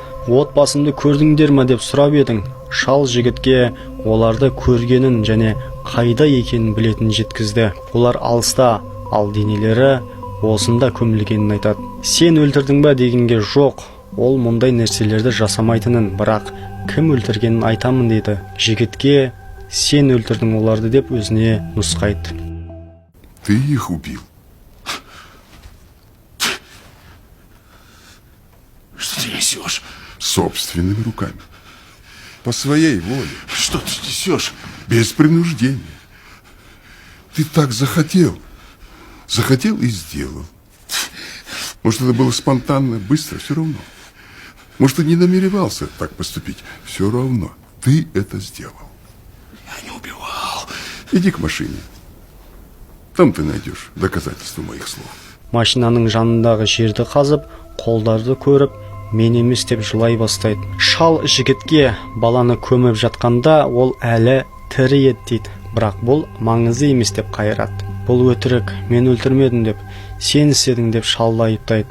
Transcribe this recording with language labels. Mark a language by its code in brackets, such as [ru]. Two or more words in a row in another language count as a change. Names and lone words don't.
[kk] Отбасымды көрдіңдер ме деп сұрап едің. Шал жігітке оларды көргенін және қайда екенін білетін жеткізді. Олар алыста, ал денелері осында көмілгенін айтады. Сен өлтірдің ба дегенге жоқ, ол мұндай нәрселерді жасамайтынын, бірақ кім өлтіргенін айтамын дейді. Жігітке сен өлтірдің оларды деп өзіне нұсқайды. [ru] Ты их убил. Что ты несешь? Собственными руками. По своей воле. Что ты несешь? Без принуждения. Ты так захотел. Захотел и сделал. Может, это было спонтанно, быстро, все равно. Может, ты не намеревался так поступить. Все равно. Ты это сделал. Я не убивал. Иди к машине. Там ты найдешь доказательства моих слов. [kk] Машинаның жанындағы жерді қазып, қолдарды көріп, мен емес деп жылай бастайды. Шал жігітке баланы көміп жатқанда, ол әлі тірі еді дейді. Бірақ бұл маңызды емес деп қайырады. Бұл өтірік, мен өлтірмедім деп, сен істедің деп шалды айыптайды.